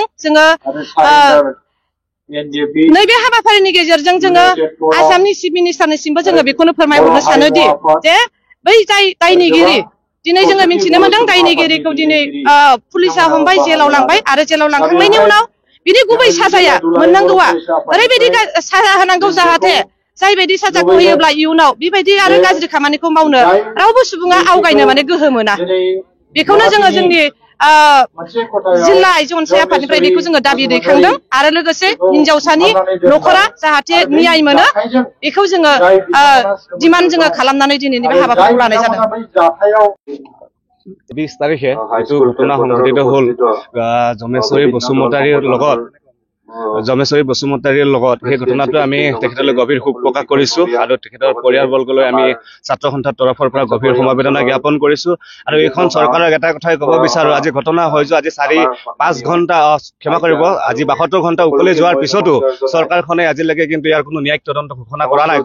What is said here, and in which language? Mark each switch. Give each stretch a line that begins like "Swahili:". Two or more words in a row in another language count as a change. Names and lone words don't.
Bodo: जोङो नैबे हाबाफारिनि गेजेरजों जोङो आसामनि
English: chief ministerनिसिमबो
Bodo: जोङो बेखौनो फोरमायहरनो सानोदि जे बै जाय दायनिगिरि दिनै जोङो मिन्थिनो मोनदों दायनिगिरिखौ दिनै पुलिसा हमबाय जेलाव लांबाय आरो जेलाव लांखांनायनि उनाव बिनि गुबै साजाया मोननांगौआ ओरैबायदि साजा होनांगौ जाहाथे जायबायदि साजाखौ होयोब्ला इयुनाव बेबायदि आरो गाज्रि खामानिखौ मावनो रावबो सुबुङा आवगायनो माने गोहो मोना। बेखौनो जोङो जोंनि जिल्ला आइजो अनसाय आफादनिफ्राय बेखौ जोङो दाबि दैखांदों। आरो लोगोसे हिन्जावसानि न'खरा जाहाथे न्याय मोनो बेखौ जोङो डिमान्ड जोङो खालामनानै दिनैनि बे हाबाफारिखौ लानाय जादों।
Assamese: 20 তাৰিখে এইটো ঘটনা সংঘটিত হ'ল জমেশ্বৰী বসুমতাৰীৰ লগত সেই ঘটনাটো আমি তেখেতলৈ গভীৰ শোক প্ৰকাশ কৰিছো আৰু তেখেতৰ পৰিয়ালবৰ্গলৈ আমি ছাত্ৰ সন্থাৰ তৰফৰ পৰা গভীৰ সমবেদনা জ্ঞাপন কৰিছো। আৰু এইখন চৰকাৰক এটা কথাই ক'ব বিচাৰো আজি ঘটনা হৈ যোৱা আজি 4-5 ঘণ্টা ক্ষমা কৰিব আজি 72 ঘণ্টা উকলি যোৱাৰ পিছতো চৰকাৰখনে আজিলৈকে কিন্তু ইয়াৰ কোনো ন্যায়িক তদন্ত ঘোষণা কৰা নাই।